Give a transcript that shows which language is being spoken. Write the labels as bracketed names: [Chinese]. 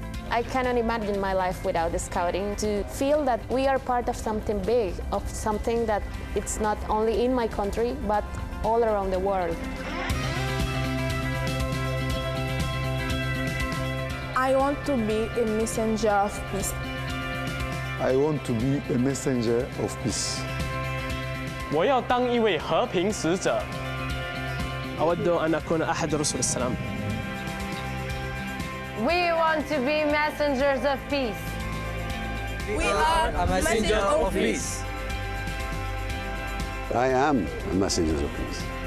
[English] I cannot imagine my life without the scouting, to feel that we are part of something big, of something that it's not only in my country, but all around the world. I want to be a messenger of peace. I want to be a messenger of peace. [Chinese] 我要当一位和平使者。 [Arabic] أود أن أكون أحد رسل السلام. [English] We want to be messengers of peace. We are a messenger of peace. I am a messenger of peace.